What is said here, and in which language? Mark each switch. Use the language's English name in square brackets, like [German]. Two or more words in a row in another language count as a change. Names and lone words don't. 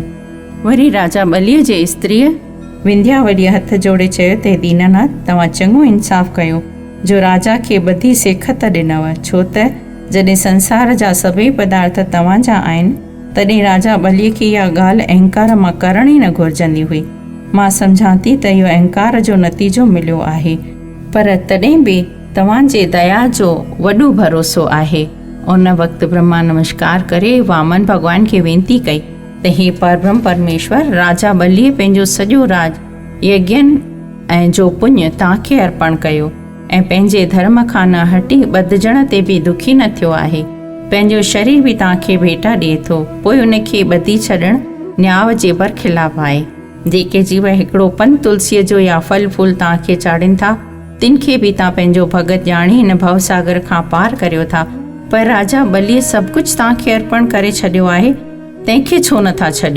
[Sindhi] वरी राजा बलीअ जे स्त्रीअ विंध्यावलीअ हथ जोड़े चयो त दीनानाथ, तव्हां चङो इंसाफ़ कयो जो राजा खे ॿधी सेखत ॾिनव, छो त जॾहिं संसार जा सभई पदार्थ तव्हांजा आहिनि तॾहिं राजा बलीअ खे इहा ॻाल्हि अहंकार मां करण ई न घुरिजंदी हुई। मां सम्झां थी त इहो अहंकार जो नतीजो मिलियो आहे, पर तॾहिं बि तव्हांजे दया जो वॾो भरोसो आहे। उन वक़्तु ब्रह्मा नमस्कार करे वामन भॻवान खे वेनती कई त हे परब्रह्म परमेश्वर, राजा बलीअ पंहिंजो सॼो राज यज्ञनि ऐं जो पुण्य तव्हांखे अर्पण कयो ऐं पंहिंजे धर्म खां न हटी ॿधजण ते बि दुखी न थियो आहे। पंहिंजो शरीर बि तव्हांखे भेटा ॾिए थो, पोइ उनखे ॿधी छॾणु न्याव जे बरख़िलाफ़ आहे। जेके जीव हिकिड़ो पन तुलसीअ जो या फल फूल तव्हांखे चाढ़ीनि था, तिन खे बि तव्हां पंहिंजो भगत ॼाणी हिन भवसागर खां पार करियो था, पर राजा बलीअ सभु कुझु तव्हांखे अर्पण करे छॾियो आहे, तंहिंखे छो नथा छॾियो।